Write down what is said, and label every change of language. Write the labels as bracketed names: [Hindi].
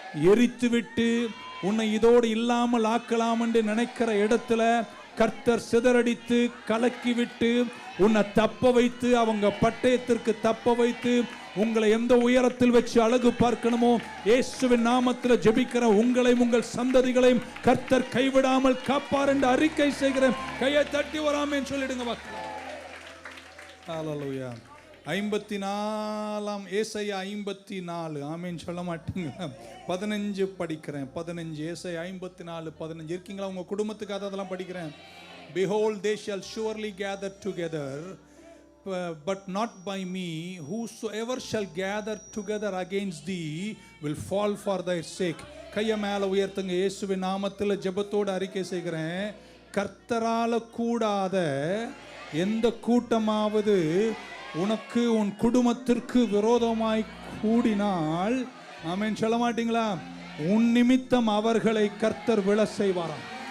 [Tamil] எரித்துவிட்டு உன்னை இதோடு இல்லாமல் ஆக்கலாம் என்று நினைக்கிற இடத்துல கர்த்தர் சிதறடித்து கலக்கிவிட்டு உன்னை தப்ப வைத்து, அவங்க பட்டயத்திற்கு தப்ப வைத்து, உங்களை எந்த உயரத்தில் வச்சு அழகு பார்க்கணுமோ இயேசுவின் நாமத்தில் ஜெபிக்கிற உங்களையும் உங்கள் சந்ததிகளையும் கர்த்தர் கைவிடாமல் காப்பார் என்று அறிக்கை செய்கிறேன். கையை தட்டி வராமேன்னு சொல்லிடுங்க பார்க்கலாம். ஹல்லேலூயா. 54 ஏசாயா 54. ஆமென் சொல்ல மாட்டீங்களா? 15 படிக்கிறேன். 15 ஏசாயா 54:15 இருக்கீங்களா? உங்க குடும்பத்துக்காக அதெல்லாம் படிக்கிறேன். [English] Behold, they shall surely gather together, but not by me. Whosoever shall gather together against thee will fall for thy sake. [Tamil] கையை மேல உயர்த்துங்க. இயேசுவின் நாமத்தில் ஜெபத்தோடு அறிக்கை செய்கிறேன். கர்த்தரால கூடாத எந்த கூட்டமாவது உனக்கு உன் குடும்பத்திற்கு விரோதமாய் கூடினால், ஆமென் சொல்ல மாட்டீங்களா? உன் நிமித்தம் அவர்களை கர்த்தர் விழ செய்வாராம்.